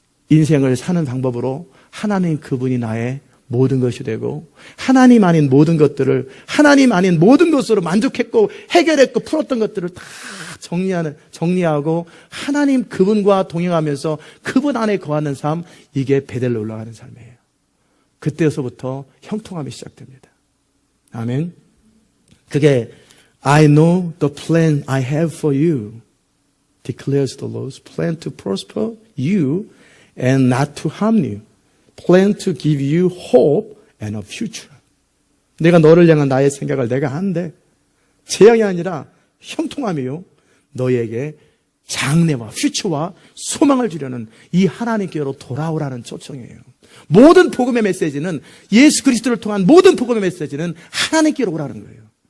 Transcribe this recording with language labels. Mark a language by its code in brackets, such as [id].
[ko] 인생을 사는 방법으로 하나님 그분이 나의 모든 것이 되고 하나님 아닌 모든 것들을 하나님 아닌 모든 것으로 만족했고 해결했고 풀었던 것들을 다 정리하고 하나님 그분과 동행하면서 그분 안에 거하는 삶, 이게 베델로 올라가는 삶이에요. 그때서부터 형통함이 시작됩니다. 아멘. 그게 [en] I know the plan I have for you, declares the Lord. Plan to prosper you and not to harm you. Plan to give you hope and a future. [ko] 내가 너를 향한 나의 생각을 내가 하는데 재앙이 아니라 형통함이요. 너에게 장래와 퓨처와 소망을 주려는 이 하나님께로 돌아오라는 초청이에요. 모든 복음의 메시지는 예수 그리스도를 통한 모든 복음의 메시지는 하나님께로 오라는 거예요.